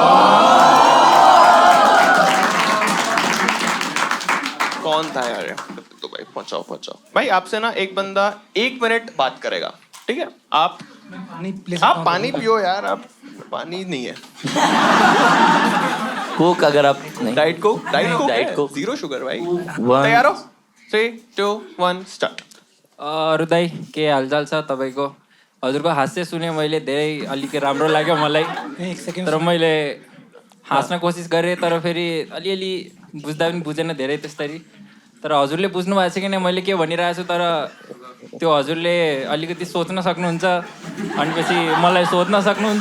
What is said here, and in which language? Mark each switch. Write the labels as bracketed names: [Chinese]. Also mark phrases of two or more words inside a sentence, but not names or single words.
[Hindi] कौन था यार? तो भाई पहुंचाओ भाई। आपसे ना एक बंदा 1 मिनट बात करेगा, ठीक है? आप पानी पियो यार, आप पानी नहीं है। कोक अगर आप नहीं, डाइट कोक डाइट कोक। 0 शुगर भाई। One. तयार हो? 3, 2, 1 स्टार्ट। [Nepali] हृदय के हालचाल छ तपाईँको? हजुरको हास्य सुने मैले धेरै अलिक राम्रो लाग्यो मलाई, एक सेकेन्ड। तर मैले हाँस्न कोसिस गरेँ, तर फेरि अलिअलि बुझ्दा पनि बुझेन धेरै त्यस्तरी। तर हजुरले बुझ्नु भएको छ कि नै मैले के भनिरहेको छु, तर त्यो हजुरले अलिकति सोच्न सक्नुहुन्छ, भनेपछि मलाई सोध्न सक्नुहुन्छ।